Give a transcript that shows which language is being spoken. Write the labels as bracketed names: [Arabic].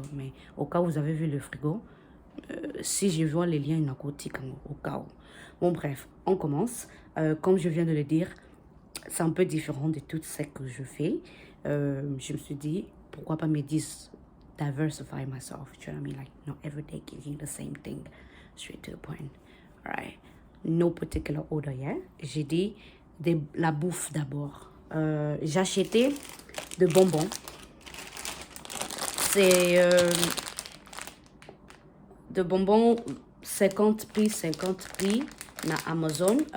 [French] Mais au cas où vous avez vu le frigo, si je vois les liens narcotiques, au cas où. Bon, bref, on commence. Comme je viens de le dire, c'est un peu différent de tout ce que je fais. Je me suis dit, pourquoi pas me dire [English] diversify myself. [French] Tu vois [English] what I mean? Like, not every day giving the same thing. Straight to the point. Alright. No particular order, yeah? [French] J'ai dit la bouffe d'abord. J'ai acheté de bonbons. C'est de bonbons 50 prix, 50 prix na Amazon.